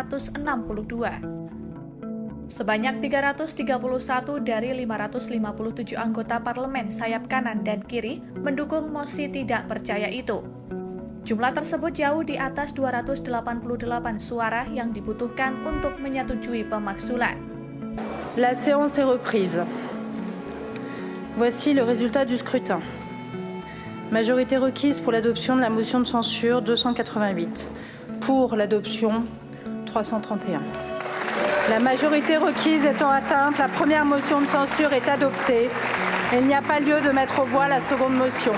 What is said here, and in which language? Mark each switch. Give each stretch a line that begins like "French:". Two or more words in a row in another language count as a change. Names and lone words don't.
Indonesian: Sebanyak 331 dari 557 anggota parlemen sayap kanan dan kiri mendukung mosi tidak percaya itu. Jumlah tersebut jauh di atas 288 suara yang dibutuhkan untuk menyetujui pemakzulan.
French: La séance est reprise. Voici le résultat du scrutin. Majorité requise pour l'adoption de la motion de censure 288. Pour l'adoption 331. La majorité requise étant atteinte, la première motion de censure est adoptée et il n'y a pas lieu de mettre aux voix la seconde motion.